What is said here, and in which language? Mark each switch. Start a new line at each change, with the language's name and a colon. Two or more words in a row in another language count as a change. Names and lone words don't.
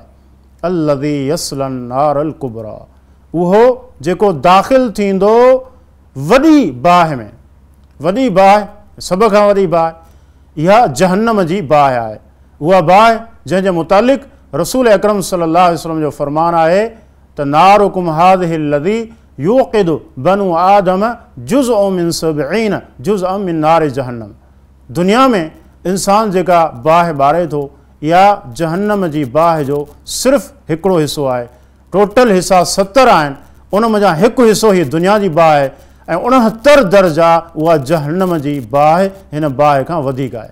Arabic: الذي يصلى النار الكبرى,
Sindhi: उहो जेको दाख़िलु थींदो वॾी बाहि में। वॾी बाहि, सभ खां वॾी बाहि इहा जहन्नम जी बाहि आहे। उहा बाहि जंहिंजे मुतालिक़ रसूल अकरम
Arabic: صلى الله عليه وسلم
Sindhi: जो फ़रमान आहे त
Arabic: ناركم هذه الذي يوقد بن آدم جزءا من سبعين جزءا من نار جهنم.
Sindhi: दुनिया में इंसान जेका बाहि ॿारे थो, इहा जहन्नम जी बाहि जो सिर्फ़ु हिकिड़ो हिसो आहे। टोटल हिसा 70 आहिनि, उन मंझां हिकु हिसो ई दुनिया जी बाहि आहे ऐं 69 दर्जा उहा जहन्नम जी बाहि हिन बाहि खां वधीक आहे।